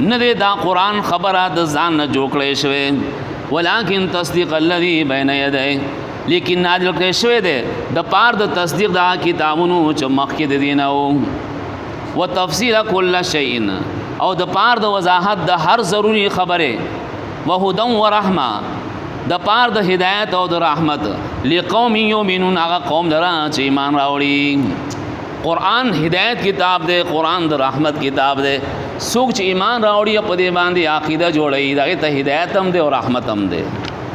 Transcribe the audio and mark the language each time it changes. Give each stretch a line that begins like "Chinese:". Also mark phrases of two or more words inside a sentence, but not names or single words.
Pashto: نه دی دا قرآن خبره د ځان نه جوړ کړی شوی،
Arabic: ولکن تصدیق الذی بین یدیه،
Pashto: لیکن نازل کړی شوی دی د پار د تصدیق د کتابونو چې مخکې د دې نه و،
Arabic: وتفصیل کل شیء،
Pashto: او د پار د وضاحت د هر ضروری خبره،
Arabic: وهدى ورحمه،
Pashto: د پار د هدایت او د رحمت،
Arabic: لقوم یؤمنون،
Pashto: هغه قوم لره چې ایمان راوړي. قرآن ہدایت کتاب دے، قرآن د رحمت کتاب دے، څوک چې ایمان راوړي په دې باندې عقیده جوړوي، دغه ته هدایت هم دے او رحمت هم دے.